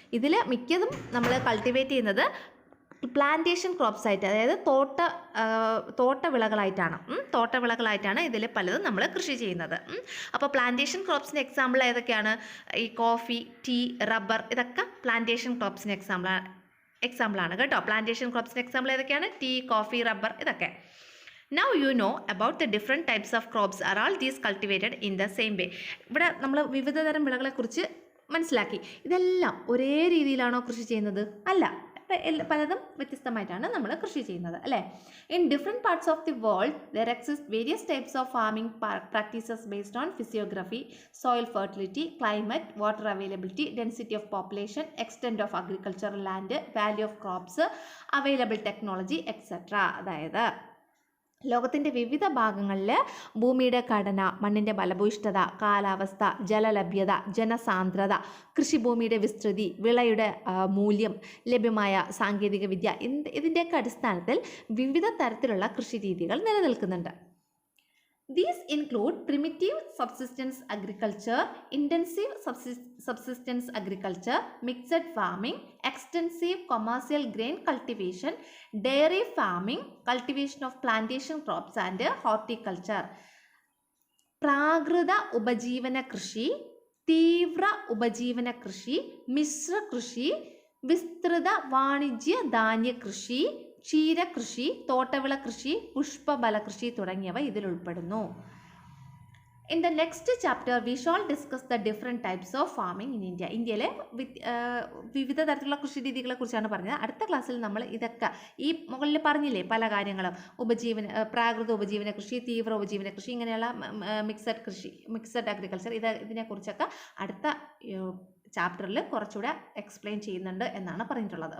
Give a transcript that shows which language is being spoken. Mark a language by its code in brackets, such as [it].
[ml] ഇതിൽ മിക്കതും നമ്മൾ കൾട്ടിവേറ്റ് ചെയ്യുന്നത് പ്ലാന്റേഷൻ ക്രോപ്സ് ആയിട്ട്, അതായത് തോട്ടവിളകളായിട്ടാണ് ഇതിൽ പലതും നമ്മൾ കൃഷി ചെയ്യുന്നത്. അപ്പോൾ പ്ലാന്റേഷൻ ക്രോപ്സിന് എക്സാമ്പിൾ ഏതൊക്കെയാണ്? ഈ കോഫി, ടീ, റബ്ബർ, ഇതൊക്കെ പ്ലാന്റേഷൻ ക്രോപ്സിന് എക്സാമ്പിളാണ് കേട്ടോ. പ്ലാന്റേഷൻ ക്രോപ്സിന് എക്സാമ്പിൾ ഏതൊക്കെയാണ്? ടീ, കോഫി, റബ്ബർ, ഇതൊക്കെ. [en] Now you know about the different types of crops. Are all these cultivated in the same way? [ml] ഇവിടെ നമ്മൾ വിവിധ തരം വിളകളെക്കുറിച്ച് മനസ്സിലാക്കി. ഇതെല്ലാം ഒരേ രീതിയിലാണോ കൃഷി ചെയ്യുന്നത്? അല്ല, പലതും വ്യത്യസ്തമായിട്ടാണ് നമ്മൾ കൃഷി ചെയ്യുന്നത്, അല്ലേ? [en] In different parts of the world there exist various types of farming practices based on physiography, soil fertility, climate, water availability, density of population, extent of agricultural land, value of crops, available technology etcetera. [ml] അതായത് ലോകത്തിൻ്റെ വിവിധ ഭാഗങ്ങളിൽ ഭൂമിയുടെ ഘടന, മണ്ണിൻ്റെ ഫലഭൂയിഷ്ഠത, കാലാവസ്ഥ, ജലലഭ്യത, ജനസാന്ദ്രത, കൃഷിഭൂമിയുടെ വിസ്തൃതി, വിളയുടെ മൂല്യം, ലഭ്യമായ സാങ്കേതിക വിദ്യ, ഇതിൻ്റെയൊക്കെ അടിസ്ഥാനത്തിൽ വിവിധ തരത്തിലുള്ള കൃഷിരീതികൾ നിലനിൽക്കുന്നുണ്ട്. [en] These include primitive subsistence agriculture, intensive subsistence agriculture, mixed farming, extensive commercial grain cultivation, dairy farming, cultivation of plantation crops and horticulture. [ml] പ്രാകൃത ഉപജീവന കൃഷി, തീവ്ര ഉപജീവന കൃഷി, മിശ്ര കൃഷി, വിസ്തൃത വാണിജ്യ ധാന്യ കൃഷി, ക്ഷീരകൃഷി, തോട്ടവിള കൃഷി, പുഷ്പബല കൃഷി തുടങ്ങിയവ ഇതിൽ ഉൾപ്പെടുന്നു. [en] In the next chapter, we shall discuss the different types of farming in India. [ml] ഇന്ത്യയിലെ വിവിധ തരത്തിലുള്ള കൃഷി രീതികളെ കുറിച്ചാണ് പറഞ്ഞത്. അടുത്ത ക്ലാസ്സിൽ നമ്മൾ ഇതൊക്കെ ഈ മുകളിൽ പറഞ്ഞില്ലേ പല കാര്യങ്ങളും, പ്രാകൃത ഉപജീവന കൃഷി, തീവ്ര ഉപജീവന കൃഷി, ഇങ്ങനെയുള്ള മിക്സഡ് അഗ്രികൾച്ചർ, ഇതിനെക്കുറിച്ചൊക്കെ അടുത്ത ചാപ്റ്ററിൽ കുറച്ചുകൂടെ എക്സ്പ്ലെയിൻ ചെയ്യുന്നുണ്ട് എന്നാണ് പറഞ്ഞിട്ടുള്ളത്.